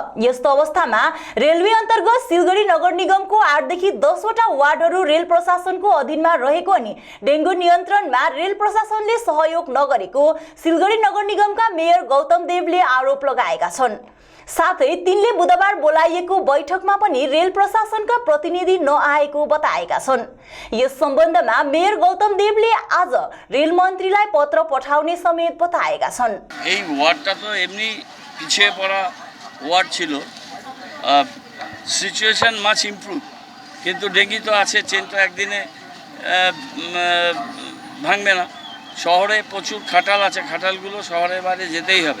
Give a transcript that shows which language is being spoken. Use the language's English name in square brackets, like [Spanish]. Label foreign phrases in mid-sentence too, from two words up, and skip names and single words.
[Nepali] यस्तो अवस्थामा रेलवे अन्तर्गत सिलगढी नगर निगमको 8 देखि 10 वटा वार्डहरू रेल प्रशासनको अधीनमा रहेको अनि डेङ्गु नियन्त्रणमा रेल प्रशासनले सहयोग नगरेको सिलगढी नगर निगमका मेयर गौतम देवले आरोप लगाएका छन्। साथै तिनले बुधबार बोलाइएको बैठकमा पनि रेल प्रशासनका प्रतिनिधि नआएको बताएका छन्। यस सम्बन्धमा मेयर गौतम देवले आज रेल मन्त्रीलाई पत्र पठाउने समेत बताएका छन्। [Bangla] এই ওয়ার্ডটা তো এমনি পিছিয়ে পড়া ওয়ার্ড ছিল, [English] situation much improve, [Bangla] কিন্তু ডেঙ্গি তো আছে, চেন তো একদিনে ভাঙবে না। শহরে প্রচুর খাটাল আছে, খাটালগুলো শহরের বাইরে যেতেই হবে।